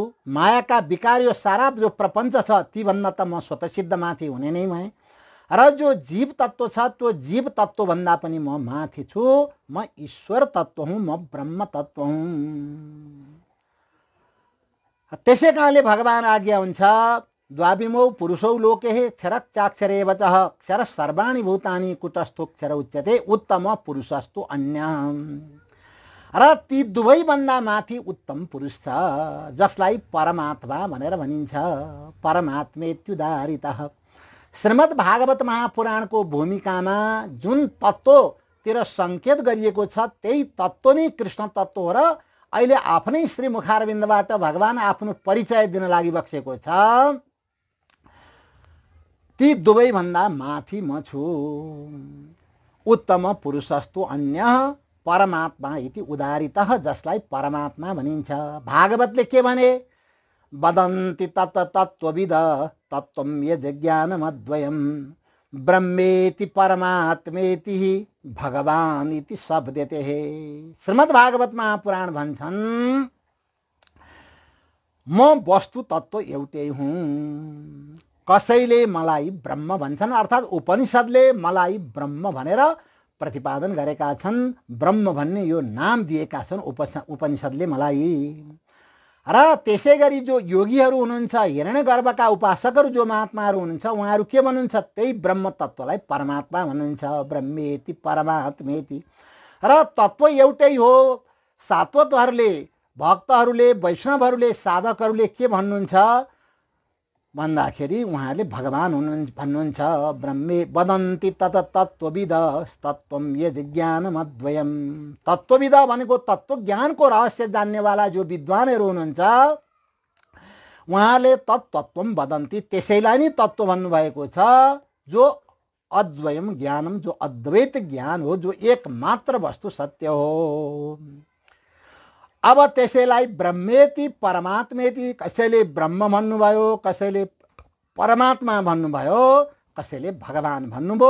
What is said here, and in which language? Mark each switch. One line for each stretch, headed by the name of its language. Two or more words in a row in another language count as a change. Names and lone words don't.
Nepali: मायाका विकार यो सारा जो प्रपञ्च छ तीभन्दा त म स्वतसिद्ध माथि हुने नै भएँ। र जो जीव तत्त्व छ त्यो जीव तत्त्वभन्दा पनि म माथि छु। म ईश्वर तत्त्व हुँ, म ब्रह्म तत्त्व हुँ। त्यसै कारणले भगवान आज्ञा हुन्छ
Sanskrit: द्वाविमौ पुरुषौ लोके क्षरः चाक्षरेव च क्षर सर्वाणि भूतानि कुटस्थो क्षर उच्यते उत्तम पुरुषस्तु अन्य।
Nepali: र ती दुवैभन्दा माथि उत्तम पुरुष छ जसलाई परमात्मा भनेर भनिन्छ।
Sanskrit: परमात्मेत्युदारितः।
Nepali: श्रीमद् भागवत महापुराणको भूमिकामा जुन तत्त्वतिर सङ्केत गरिएको छ त्यही तत्त्व नै कृष्ण तत्त्व हो। र अहिले आफ्नै श्री मुखारविन्दबाट भगवान आफ्नो परिचय दिन लागिबसेको छ। ती दुवैभन्दा माथि म छु।
Sanskrit: उत्तम पुरुषस्तु अन्य परमात्मा इति उदारितः,
Nepali: जसलाई परमात्मा भनिन्छ। भागवतले के भने
Sanskrit: वदन्ति तत् तत्त्वविद तत्त्वं यज्ञानमद्वयं ब्रह्मेति परमात्मेति भगवान इति शब्दते।
Nepali: श्रीमद् भागवत महापुराण भन्छन् म वस्तु तत्त्व एउटै हुँ। कसैले मलाई ब्रह्म भन्छन्, अर्थात् उपनिषदले मलाई ब्रह्म भनेर प्रतिपादन गरेका छन्। ब्रह्म भन्ने यो नाम दिएका छन् उपनिषदले मलाई। र त्यसै गरी जो योगीहरू हुनुहुन्छ, हिरण्यगर्भका उपासकहरू जो महात्माहरू हुनुहुन्छ, उहाँहरू के भन्नुहुन्छ, त्यही ब्रह्म तत्त्वलाई परमात्मा भन्नुहुन्छ।
Sanskrit: ब्रह्मेति परमात्मेति।
Nepali: र तत्त्व एउटै हो। सात्वतहरूले, भक्तहरूले, वैष्णवहरूले, साधकहरूले के भन्नुहुन्छ भन्दाखेरि उहाँले भगवान भन्नुहुन्छ।
Sanskrit: ब्रह्मे वदन्ति तत तत्त्वविद तत्त्वं यज्ञानमद्वयम्।
Nepali: तत्त्वविद भनेको तत्त्व ज्ञानको रहस्य जान्नेवाला जो विद्वानहरू हुनुहुन्छ उहाँले
Sanskrit: तत्त्वं वदन्ति,
Nepali: त्यसैलाई नै तत्त्व भन्नुभएको छ। जो
Sanskrit: अद्वयम ज्ञानम,
Nepali: जो अद्वैत ज्ञान हो, जो एकमात्र वस्तु सत्य हो। अब त्यसैलाई
Sanskrit: ब्रह्मेति परमात्मेति,
Nepali: कसैले ब्रह्म भन्नुभयो, कसैले परमात्मा भन्नुभयो, कसैले भगवान भन्नुभयो।